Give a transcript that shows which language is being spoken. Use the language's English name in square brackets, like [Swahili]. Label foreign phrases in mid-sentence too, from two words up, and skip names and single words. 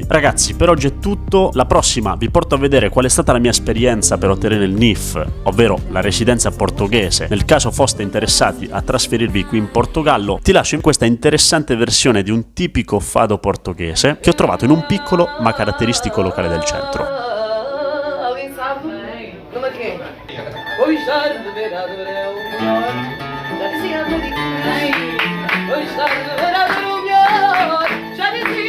[Italian] Ragazzi, per oggi è tutto, la prossima vi porto a vedere qual è stata la mia esperienza per ottenere il NIF, ovvero la residenza portoghese. Nel caso foste interessati a trasferirvi qui in Portogallo, ti lascio in questa interessante versione di un tipico fado portoghese che ho trovato in un piccolo ma caratteristico locale del centro. [Portuguese] Alguém sabe? Como é que é? Hoje tarde verá do melhor. Já dizia a Maria. Hoje tarde verá do melhor. Já dizia